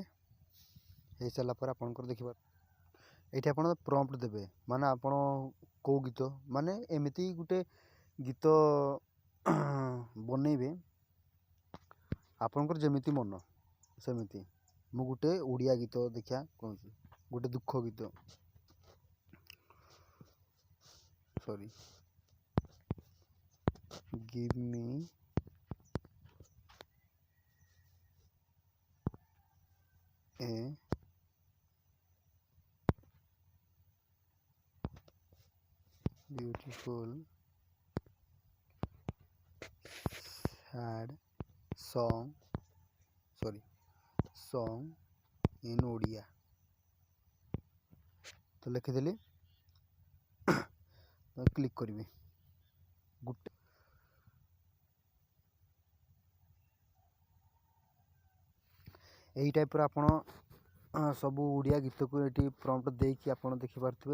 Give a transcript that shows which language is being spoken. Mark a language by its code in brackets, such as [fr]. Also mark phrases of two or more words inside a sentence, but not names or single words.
[or] ହେଇସାରିଲା ପରେ ଆପଣଙ୍କର ଦେଖିବା ଏଇଠି ଆପଣ ପ୍ରମ୍ପ୍ଟ ଦେବେ, ମାନେ ଆପଣ କେଉଁ ଗୀତ, ମାନେ ଏମିତି ଗୋଟେ ଗୀତ ବନେଇବେ ଆପଣଙ୍କର ଯେମିତି ମନ ସେମିତି। ମୁଁ ଗୋଟେ ଓଡ଼ିଆ ଗୀତ ଦେଖିବା କହୁଛି, ଗୋଟେ ଦୁଃଖ ଗୀତ, [en] give me a beautiful sad song in ଓଡ଼ିଆ। [or] ତ ଲେଖିଦେଲି, କ୍ଲିକ୍ କରିବି। ଗୋଟେ ଏଇ ଟାଇପ୍ର ଆପଣ ସବୁ ଓଡ଼ିଆ ଗୀତକୁ ଏଠି ପ୍ରମ୍ପ୍ଟ ଦେଇକି ଆପଣ ଦେଖିପାରୁଥିବେ।